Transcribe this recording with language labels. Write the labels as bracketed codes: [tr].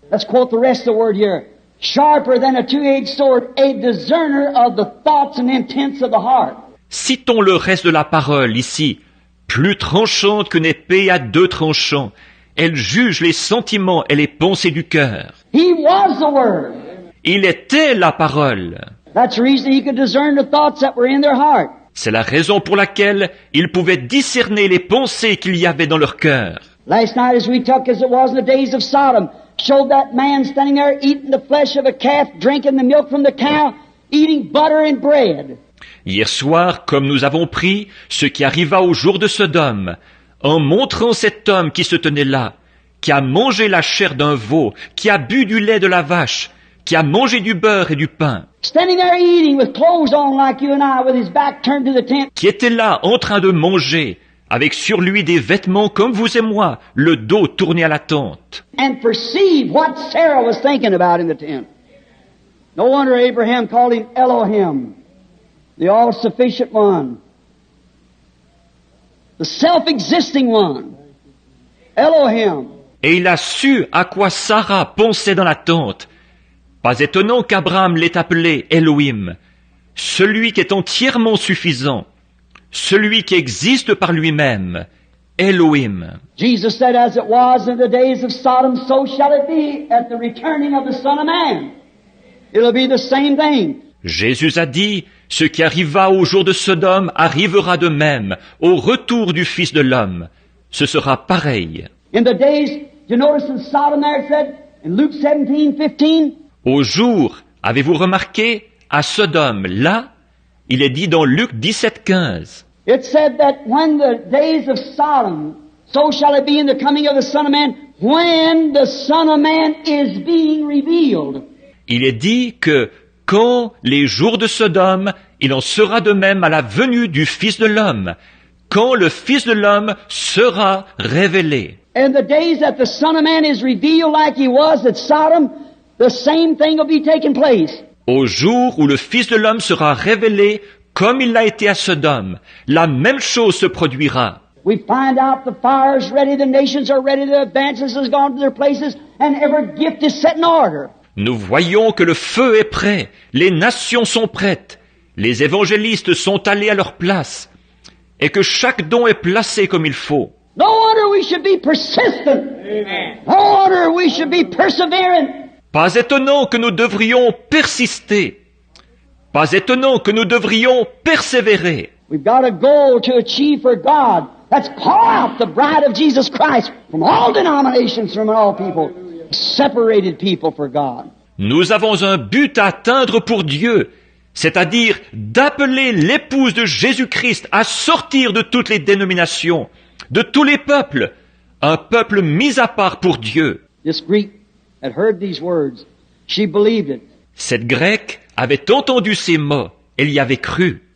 [en] Let's quote the rest of the word here. Sharper than a two-edged sword, a discerner of the thoughts and intents of the heart. [fr] Citons le reste de la parole ici. Plus tranchante qu'une épée à deux tranchants. Elle juge les sentiments et les pensées du cœur. [en] He was the Word. [fr] Il était la parole. [en] That's the reason he could discern the thoughts that were in their heart. [fr] C'est la raison pour laquelle il pouvait discerner les pensées qu'il y avait dans leur cœur. [en] Last night as we took, as it was in the days of Sodom, showed that man standing there eating the flesh of a calf, drinking the milk from the cow, eating butter and bread. [fr] Hier soir, comme nous avons pris ce qui arriva au jour de Sodome, en montrant cet homme qui se tenait là, qui a mangé la chair d'un veau, qui a bu du lait de la vache, qui a mangé du beurre et du pain, [en] Standing there eating with clothes on like you and I, with his back turned to the tent. [fr] qui était là en train de manger, avec sur lui des vêtements comme vous et moi, le dos tourné à la tente. [en] And perceive what Sarah was thinking about in the tent. No wonder Abraham called him Elohim, the all-sufficient one, the self-existing one. Elohim. [fr] Et il a su à quoi Sarah pensait dans la tente. Pas étonnant qu'Abraham l'ait appelé Elohim, celui qui est entièrement suffisant, celui qui existe par lui-même, Elohim. [en] Jesus said, as it was in the days of Sodom, so shall it be at the returning of the Son of Man. It'll be the same thing. [fr] Jésus a dit, ce qui arriva au jour de Sodome arrivera de même au retour du Fils de l'homme. Ce sera pareil. [en] In the days, you notice in Sodom there it said, in Luke 17:15, [fr] Au jour, avez-vous remarqué, à Sodome, là, il est dit dans Luc 17:15. [en] it said that when the days of Sodom, so shall it be in the coming of the Son of Man, when the Son of Man is being revealed. [fr] Il est dit que quand les jours de Sodome, il en sera de même à la venue du Fils de l'homme, quand le Fils de l'homme sera révélé. [en] And the days that the Son of Man is revealed like he was at Sodom, the same thing will be taking place. [fr] Au jour où le Fils de l'homme sera révélé comme il l'a été à Sodome, la même chose se produira. [en] We find out the fire is ready, the nations are ready, the advances has gone to their places, and every gift is set in order. [fr] Nous voyons que le feu est prêt, les nations sont prêtes, les évangélistes sont allés à leur place, et que chaque don est placé comme il faut. [en] No wonder we should be persistent. Amen. No wonder we should be perseverant. [fr] Pas étonnant que nous devrions persister. Pas étonnant que nous devrions persévérer. [en] We've got a goal to achieve for God. Let's call out the bride of Jesus Christ from all denominations, from all people, separated people for God. [fr] Nous avons un but à atteindre pour Dieu, c'est-à-dire d'appeler l'épouse de Jésus-Christ à sortir de toutes les dénominations, de tous les peuples, un peuple mis à part pour Dieu. [en] This Greek had heard these words. She believed it. [fr] Cette Grecque avait entendu ces mots, elle y avait cru.